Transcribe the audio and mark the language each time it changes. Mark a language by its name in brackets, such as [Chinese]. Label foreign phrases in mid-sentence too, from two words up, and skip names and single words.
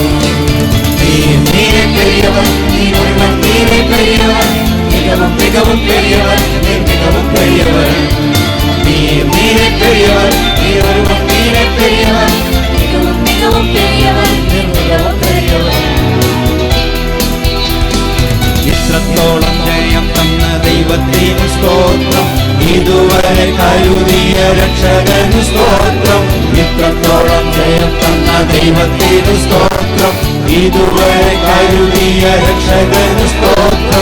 [Tamil] நீரே பெரியவர், நீர் ஒருவர் நீரே பெரியவர், மிகவும் மிகவும் பெரியவர், நீர் மிகவும் பெரியவர். நீரே பெரியவர், நீர் ஒருவர் நீரே பெரியவர், மிகவும் மிகவும் பெரியவர், நீர் மிகவும் பெரியவர். [Malayalam] ഇത്രത്തോളം ജയം തന്ന ദൈവത്തിന് സ്തോത്രം, ഇതുവരെ കരുതിയ രക്ഷകന് സ്തോത്രം. ഇത്രത്തോളം ജയം തന്ന ദൈവത്തിന് സ്തോത്രം, ഇതുവരെ കരുതിയ രക്ഷകന് സ്തോത്രം.